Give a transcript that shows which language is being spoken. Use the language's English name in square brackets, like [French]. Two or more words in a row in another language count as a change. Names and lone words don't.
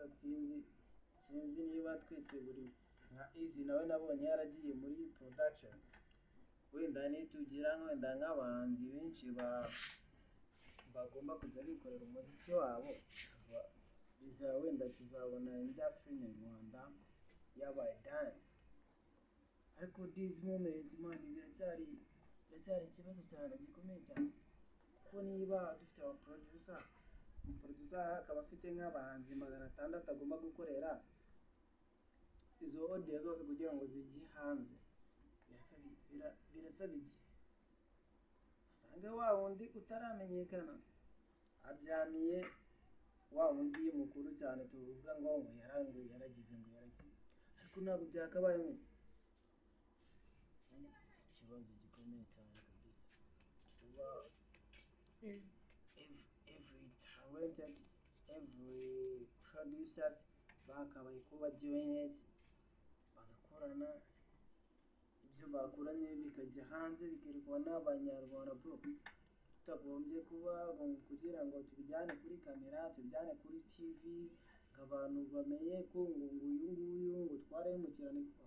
[Kinyarwanda] Sinzi niba twese buri nka Easy nawe nabonye yaragiye muri production, wenda nitugira wenda nk'abahanzi benshi bagomba kujya bikorera umuziki wabo, wenda tuzabona industry nyarwanda yabaye done. [English] Ariko this moment man, [Kinyarwanda] biracyari ikibazo cyane gikomeye cyane, kuko niba dufite aba producer akaba afite nk'abahanzi 600 agomba gukorera, izo audio zose kugira ngo zijye hanze birasaba iki? Usanga wa wundi utaramenyekana aryamiye wa wundi mukuru cyane tuvuga ngo yaragize, ariko ntabwo byakabaye. Ikibazo gikomeye cyane kabisa. [English] Every talented, every producers [Kinyarwanda] bakabaye kuba joined bagakorana, ibyo bakoranye bikajya hanze bikerekwa n'abanyarwanda bro, tutagombye kuba kugira ngo tubijyane kuri kamera, tubijyane kuri TV ngo abantu bamenye ko uyu ngo twarahemukirana.